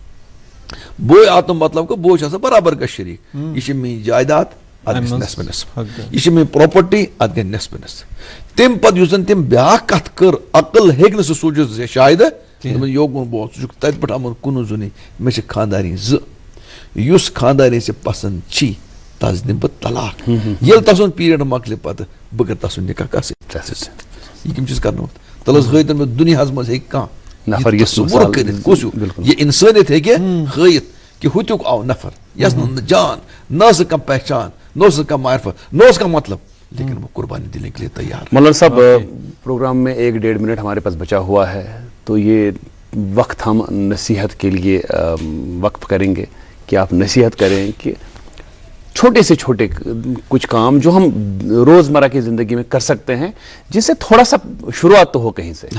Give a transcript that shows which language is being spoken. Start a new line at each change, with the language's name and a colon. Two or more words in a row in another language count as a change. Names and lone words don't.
Kashmiri: بوے آو تہٕ مطلب گوٚو بوے چھُ آسان برابر کا شریٖک یہِ چھِ میٛٲنۍ جائیداد اتھ گژھِ نٮ۪صفہٕ نٮ۪صف یہِ چھِ میٛٲنۍ پراپرٹی اتھ گژھِ نٮ۪صفہٕ نٮ۪صف تمہِ پتہٕ یُس زن تٔمۍ بیٛاکھ کتھ کٔر عقل ہیٚکہِ نہٕ سُہ سوٗنٛچِتھ شاید دوٚپُن یوکُن بوز ژٕ چھُکھ تتہِ پٮ۪ٹھ آمُت کُنُے زوٚنٕے مےٚ چھِ خانٛدارِنۍ 2 یُس خانٛدارِنۍ ژےٚ پسنٛد چھی تس دِمہٕ بہٕ طلاق ییٚلہِ تسُنٛد پیٖرڈ مۄکلہِ پتہٕ بہٕ کرٕ تسُنٛد نکاح کتھ سۭتۍ یہِ کٔمۍ چیٖز کرنومُت تلہٕ حظ ہٲیتن مےٚ دُنیاہس منٛز ہیٚکہِ کانٛہہ نفر یہِ تصوُر کٔرِتھ کُس یہِ انسٲنیت ہیٚکہِ ہٲیِتھ کہ ہُتیُک آو نفر یس نہٕ جان نہ ٲس کانٛہہ پہچان نہ اوس کانٛہہ معرفت نہ اوس کانٛہہ مطلب
Urdu: لیکن وہ قربانی دینے کے لیے تیار. مولانا صاحب پروگرام میں 1-1.5 منٹ ہمارے پاس بچا ہوا ہے تو یہ وقت ہم نصیحت کے لیے وقف کریں گے کہ آپ نصیحت کریں کہ چھوٹے سے چھوٹے کچھ کام جو ہم روزمرہ کی زندگی میں کر سکتے ہیں جس سے تھوڑا سا شروعات تو ہو کہیں سے.